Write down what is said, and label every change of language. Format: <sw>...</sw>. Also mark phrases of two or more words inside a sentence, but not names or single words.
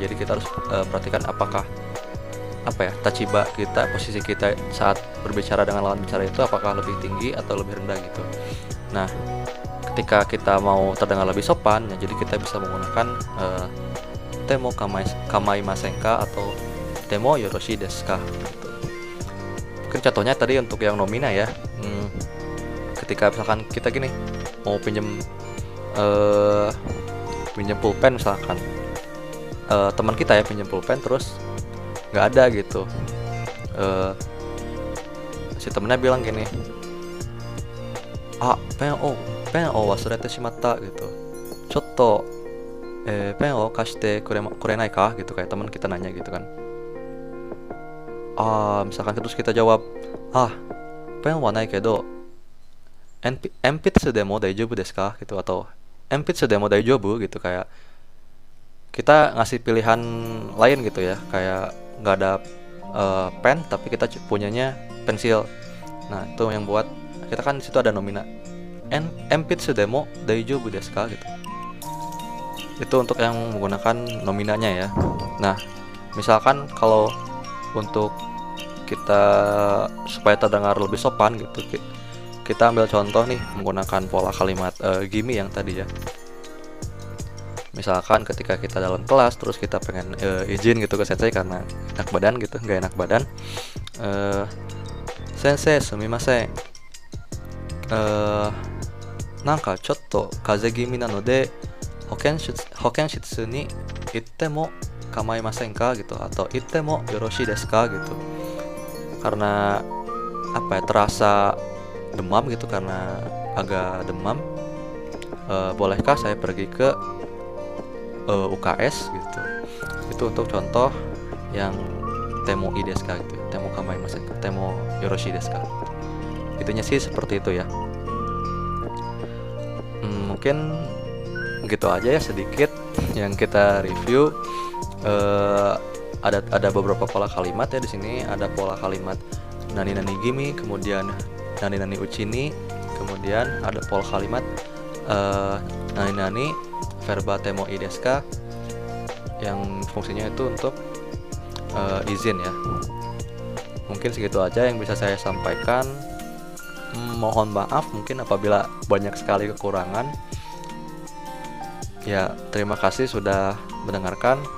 <id>Jadi kita harus perhatikan apakah apa ya, tachiba kita, posisi kita saat berbicara dengan lawan bicara itu apakah lebih tinggi atau lebih rendah gitu. Nah, ketika kita mau terdengar lebih sopan ya, jadi kita bisa menggunakan</id> <ja>ても構いませんか</ja> <id>atau</id> <ja>てもよろしいですか</ja> <id>gitu. Mungkin contohnya tadi untuk yang nomina ya. Ketika misalkan kita gini mau pinjam pulpen misalkan, teman kita ya pinjam pulpen terus nggak ada gitu, si temennya bilang gini,</id> <ja>ペンを忘れてしまった gitu, ちょっとペンを貸してくれないか gitu,</ja> <id>kayak teman kita nanya gitu kan. Misalkan terus kita jawab,</id> <ja>ペンはないけど鉛筆でも大丈夫ですか</ja> <id>gitu, atau</id> <ja>鉛筆でも大丈夫</ja> <id>gitu, kayak kita ngasih pilihan lain gitu ya, kayak nggak ada pen tapi kita punyanya pensil. Nah itu yang buat kita kan situ ada nomina</id> <ja>鉛筆でも大丈夫ですか</ja> <id>gitu. Itu untuk yang menggunakan nominanya ya. Nah misalkan kalau untuk kita supaya terdengar lebih sopan gitu, kita ambil contoh nih menggunakan pola kalimat gimi yang tadi ya. Misalkan ketika kita dalam kelas terus kita pengen izin gitu ke sensei karena enak badan gitu, nggak enak badan,</id> <ja>先生すみません、なんかちょっと風邪気味なので保健室に行っても構いませんか</ja> <id>gitu, atau</id> <ja>行ってもよろしいですか</ja> <id>gitu, karena apa ya, terasa demam gitu, karena agak demam, bolehkah saya pergi ke UKS gitu. Itu untuk contoh yang</id> <ja>てもいいですか gitu, ても構いませんか, てもよろしいですか.</ja> <id>Itunya sih seperti itu ya. Mungkin gitu aja ya sedikit yang kita review. Ada beberapa pola kalimat ya di sini. Ada pola kalimat</id> <ja>何々気味, kemudian 何々うちに,</ja> <id>kemudian ada pola kalimat</id> <ja>何々</ja> <id>verba</id> <ja>てもいいですか</ja> <id>yang fungsinya itu untuk izin ya. Mungkin segitu aja yang bisa saya sampaikan. Mohon maaf mungkin apabila banyak sekali kekurangan. Ya, terima kasih sudah mendengarkan.</id>